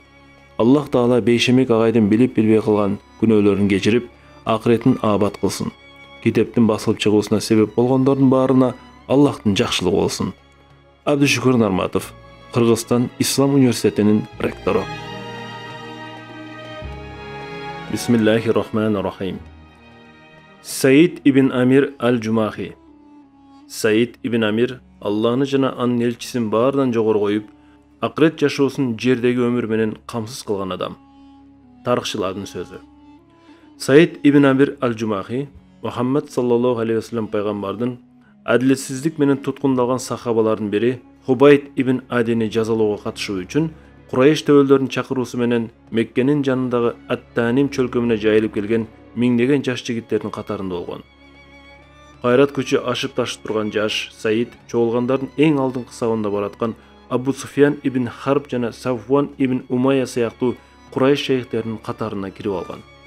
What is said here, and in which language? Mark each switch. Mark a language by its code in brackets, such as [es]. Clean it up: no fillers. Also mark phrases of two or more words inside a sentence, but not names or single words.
[ky] Аллах Таала Бейшембек агайдын билип билбей кылган күнөөлөрүн кечирип, акыретін абат кылсын. Китептин басылып чыгуусуна себеп болгондордун баарына Аллахтын жакшылыгы болсун. Абдушукур Нарматов, Кыргызстан Ислам университетинин ректору. [ar] بسم الله الرحمن الرحيم. [ky] Саид ибн Амир Аль-Жумахи. Саид ибн Амир Аллахны жана анын элчисин баардан жогору коюп, акырет жашоосун жердеги өмүр менен камсыз кылган адам. Тарыхчылардын сөзү. Саид ибн Амир Аль-Жумахи Мухаммад [ar] صلى الله عليه وسلم [ky] пайгамбардын Адилетсиздик менен туткундалган сахабалардын бири Хубайд ибн Адини жазалоого катышуу үчүн Курайш төбөлдөрүнүн чакыруусу менен Меккенин жанындагы Ат-Таним чөлкөмүнө жайылып келген миңдеген жаш жигиттердин катарында болгон. Кайрат күчү ашып ташып турган жаш Саид чогулгандардын эң алдыңкы сабында бараткан Абу Суфьян ибн Харб жана Сафван ибн Умайя сыяктуу Курайш шейхтеринин катарына кирип алган.